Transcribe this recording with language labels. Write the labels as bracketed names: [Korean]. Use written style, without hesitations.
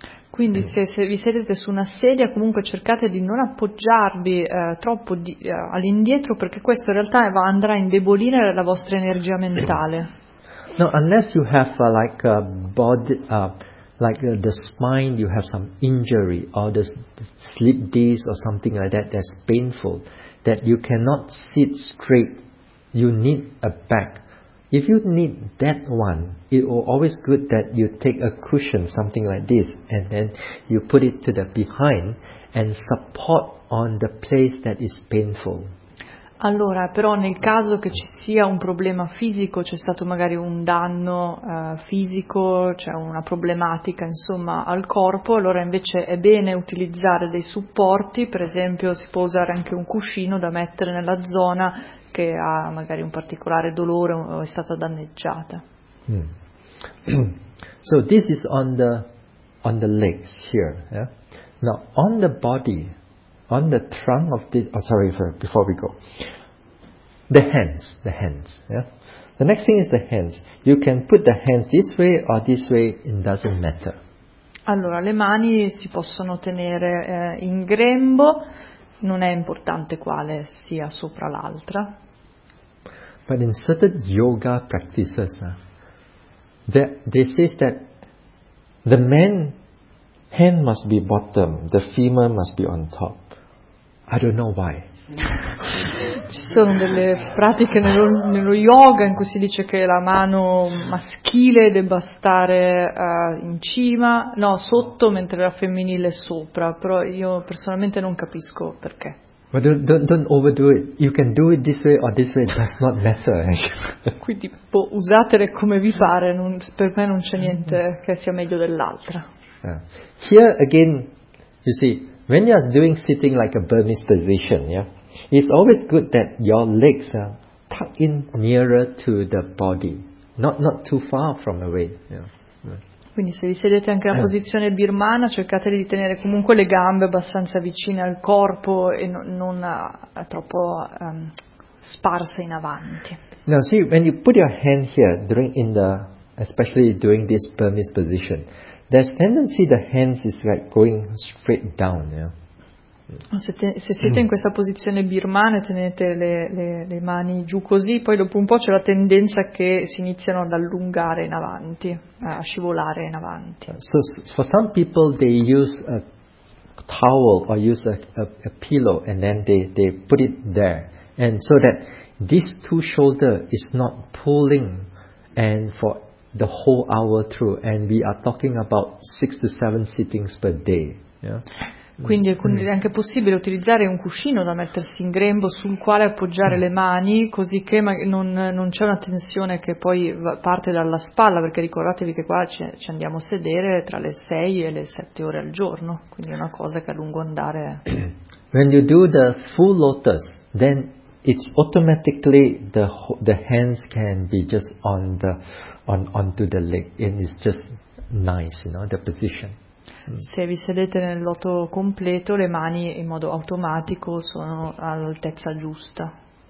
[Italian] Quindi se vi sedete su una sedia, comunque cercate di non appoggiarvi troppo all'indietro, perché questo in realtà andrà a indebolire la vostra energia mentale. [English] No, unless you have like a body. Like the spine, you have some injury, or the slip disc, or something like that. That's painful. That you cannot sit straight. You need a back. If you need that one, it will always good that you take a cushion, something like this, and then you put it to the behind and support on the place that is painful. [Italian] Allora, però nel caso che ci sia un problema fisico, c'è stato magari un danno fisico, c'è una problematica insomma al corpo, allora invece è bene utilizzare dei supporti, per esempio si può usare anche un cuscino da mettere nella zona che ha magari un particolare dolore o è stata danneggiata. [English] So this is on the legs here, yeah? Now on the body. On the trunk of the, before we go, the hands, yeah? The next thing is the hands. You can put the hands this way or this way, it doesn't matter. [Italian] Allora, le mani si possono tenere in grembo, non è importante quale sia sopra l'altra. [English] But in certain yoga practices, they say that the man's hand must be bottom, the female must be on top. I don't know why. [Italian] Ci sono delle pratiche nello yoga in cui si dice che la mano maschile debba stare in cima, no, sotto, mentre la femminile sopra, però io personalmente non capisco perché. [English] But don't overdo it. You can do it this way or this way, it does not matter. [Italian] Quindi usatele come vi pare, per me non c'è niente che sia meglio dell'altra. [English] Yeah. Here again, you see, when you are doing sitting like a Burmese position, yeah, it's always good that your legs are tucked in nearer to the body, not too far from away. Yeah. [Italian] Quindi se vi sedete anche in posizione birmana, cercate di tenere comunque le gambe abbastanza vicine al corpo e non troppo sparse in avanti. [English] Now see, when you put your hand here during especially during this Burmese position. There's tendency the hands is like going straight down, yeah. [Italian] Se siete in questa posizione birmana, tenete le mani giù così, poi dopo un po' c'è la tendenza che si iniziano ad allungare in avanti, a scivolare in avanti. [English] So for some people they use a towel or use a pillow and then they put it there, and so that these two shoulder is not pulling and for the whole hour through, and we are talking about 6 to 7 sittings per day. Yeah. [Italian] Quindi è anche possibile utilizzare un cuscino da mettersi in grembo sul quale appoggiare le mani, così che non c'è una tensione che poi parte dalla spalla, perché ricordatevi che qua ci andiamo a sedere tra le 6 e le 7 ore al giorno, quindi è una cosa che a lungo andare. [English] When you do the full lotus, then it's automatically the hands can be just onto the leg, and it's just nice, you know, the position. [Italian] Se vi sedete nel loto completo, le mani in modo automatico sono all'altezza giusta.